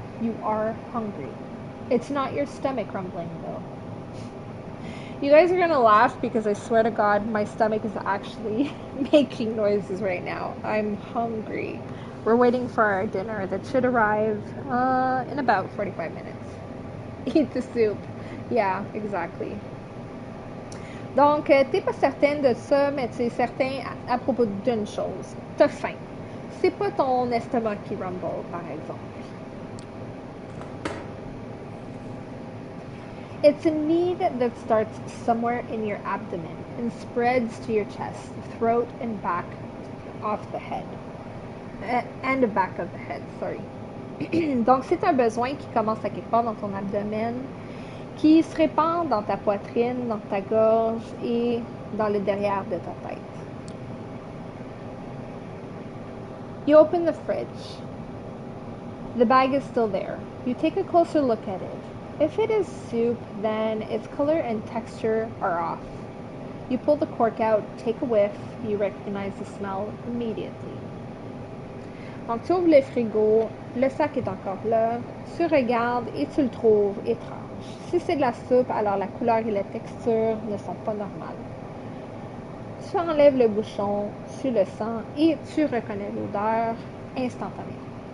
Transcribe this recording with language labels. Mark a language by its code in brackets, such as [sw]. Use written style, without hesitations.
[en] You are hungry. It's not your stomach rumbling, though. You guys are gonna laugh because I swear to God, my stomach is actually making noises right now. I'm hungry. We're waiting for our dinner that should arrive in about 45 minutes. Eat the soup. Yeah, exactly. [fr] Donc, t'es pas certaine de ça, mais tu es certain à propos d'une chose. T'as faim. C'est pas ton estomac qui rumble, par exemple. [en] It's a need that starts somewhere in your abdomen and spreads to your chest, throat, and back of the head. And the back of the head, sorry. [fr] Donc, c'est un besoin qui commence à quelque part dans ton abdomen, qui se répand dans ta poitrine, dans ta gorge et dans le derrière de ta tête. [en] You open the fridge. The bag is still there. You take a closer look at it. If it is soup, then its color and texture are off. You pull the cork out, take a whiff, you recognize the smell immediately. [fr] Donc, tu ouvres le frigo, le sac est encore là, tu regardes et tu le trouves étrange. Si c'est de la soupe, alors la couleur et la texture ne sont pas normales. Tu enlèves le bouchon, tu le sens et tu reconnais l'odeur instantanément.